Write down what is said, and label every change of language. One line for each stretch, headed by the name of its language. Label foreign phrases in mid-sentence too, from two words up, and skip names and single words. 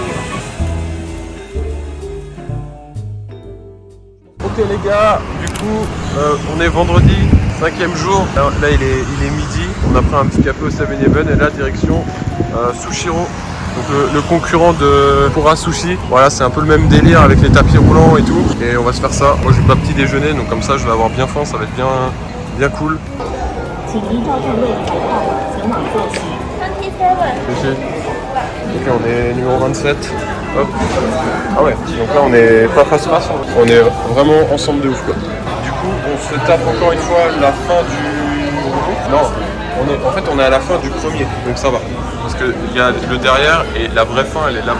French: Ok les gars, du coup on est vendredi, 5e jour. Là il est midi, on a pris un petit café au 7-Eleven et là direction Sushiro. Donc le concurrent de Pura Sushi. Voilà, c'est un peu le même délire avec les tapis roulants et tout. Et on va se faire ça. Moi j'ai pas petit déjeuner, donc comme ça je vais avoir bien faim, ça va être bien cool.
Chinese: 请依照定位改道，前往坐席。27。
French: Ok, on est numéro 27. Hop. Ah ouais, donc là on est pas face à face, on est vraiment ensemble de ouf quoi. Du coup, on se tape encore une fois la fin du... Non, on est à la fin du premier, donc ça va. Parce qu'il y a le derrière et la vraie fin elle est là-bas.